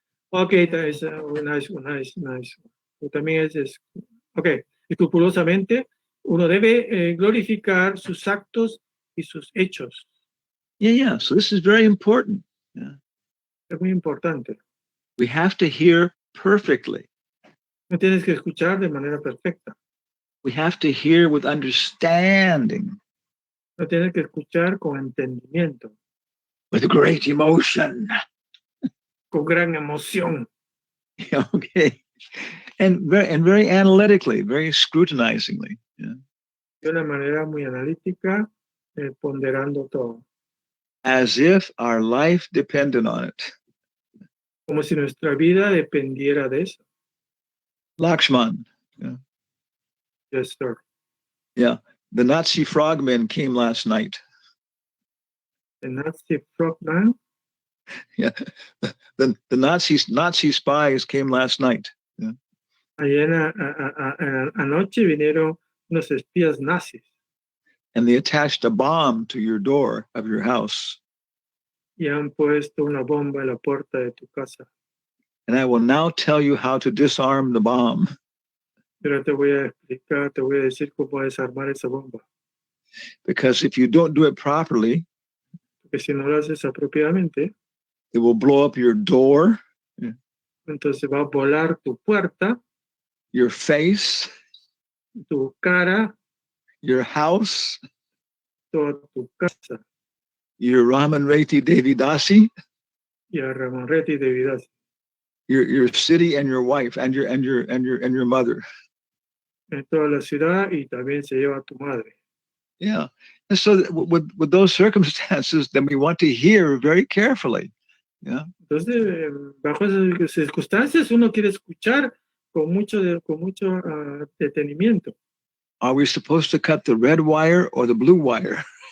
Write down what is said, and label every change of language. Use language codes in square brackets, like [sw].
[en] Okay, that is nice. [es] También okay, escrupulosamente, uno debe glorificar sus actos y sus hechos. [en] Yeah. So this is very important. Yeah. [es] Es muy importante. [en] We have to hear perfectly. [es] No tienes que escuchar de manera perfecta. [en] We have to hear with understanding. [es] No tienes que escuchar con entendimiento. [en] With great emotion. [es] Con gran emoción. [en] Okay. And very analytically, very scrutinizingly. Yeah. [es] De una manera muy analítica, ponderando todo. [en] As if our life depended on it. [es] Como si nuestra vida dependiera de eso. [en] Lakshman. Yeah. Yes, sir. Yeah. The Nazi frogmen came last night. The Nazi frogman? Yeah. The Nazi spies came last night. Yeah. [es] Ayer anoche vinieron unos espías nazis. [en] And they attached a bomb to your door of your house. [es] Y han puesto una bomba en la puerta de tu casa. [en] And I will now tell you how to disarm the bomb. [es] Pero te voy a explicar, te voy a decir cómo desarmar esa bomba. [en] Because if you don't do it properly, [es] Porque si no lo haces apropiadamente, [en] it will blow up your door, [es] entonces va a volar tu puerta, [en] your face, [es] tu cara, [en] your house, [es] toda tu casa. [en] your Ramanreti Devidasi, [es] Y a Ramanreti de Vidas. [en] your city and your wife and your mother. [es] En toda la ciudad y también se lleva a tu madre. [en] Yeah. And so with those circumstances, then we want to hear very carefully. Yeah. [es] Entonces, bajo esas circunstancias, uno quiere escuchar con mucho detenimiento. [en] Are we supposed to cut the red wire or the blue wire?